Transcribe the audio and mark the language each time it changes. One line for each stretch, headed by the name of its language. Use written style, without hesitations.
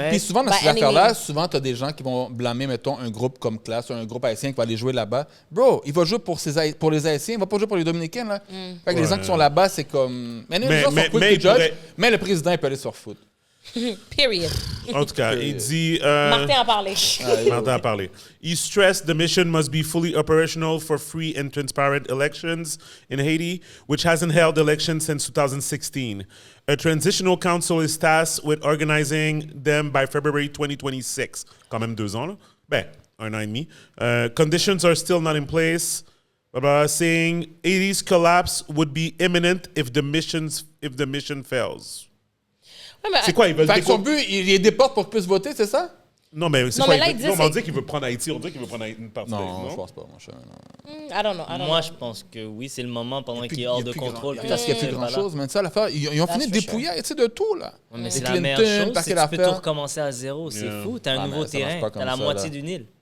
French: Puis souvent, dans ces affaires-là, souvent, tu as des gens qui vont blâmer, mettons, un groupe comme Classe, un groupe haïtien qui va aller jouer là-bas. Bro, il va jouer pour les Haïtiens, il va pas jouer pour les Dominicains, là. Fait que les gens qui sont là-bas, c'est comme... Mais les gens sont cool de judge, mais le président, il peut aller se faire foutre. Period. En tout cas, il dit... Martin a parlé. Martin a parlé.
English: He stressed the mission must be fully operational for free and transparent elections in Haiti, which hasn't held elections since 2016. A transitional council is tasked with organizing them by February 2026.
French: Quand même 2 ans, là. Ben, 1 an et demi.
English: Conditions are still not in place. Saying Haiti's collapse would be imminent if the mission fails.
French: C'est quoi, ils veulent fait que son but, il déporte pour qu'il puisse voter, c'est ça? Non, mais c'est non, quoi? Mais là, on dit qu'il veut prendre Haïti, on dit qu'il veut prendre une partie d'Haïti, non? Je pense pas, mon cher.
English: I don't know.
French: Moi, je pense que oui, c'est le moment pendant qu'il est hors de contrôle. Parce qu'il n'y a plus grand-chose, mais ça, l'affaire, ils ont fini de dépouiller de tout, là. Ouais, mais c'est la meilleure chose, c'est que tu peux tout recommencer à zéro. C'est fou, t'as un nouveau terrain, t'as la moitié d'une île.